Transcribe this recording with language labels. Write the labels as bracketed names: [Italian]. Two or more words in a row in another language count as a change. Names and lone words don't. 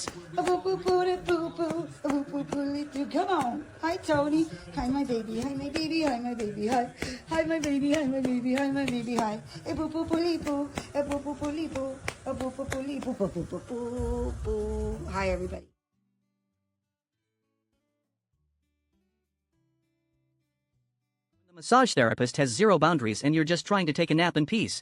[English] motivation hits. Boo boo boo boo boo boo boo boo boo. You come on. Hi, Tony. Hi, my baby. Hi, my baby. Hi, my baby. Hi. Hi, my baby. Hi, my baby. Hi, my baby. Hi. A boo boo boo boo. A boo boo boo boo. A boo boo boo boo boo boo boo boo. Hi, everybody. The massage therapist has zero boundaries and you're just trying to take a nap in peace.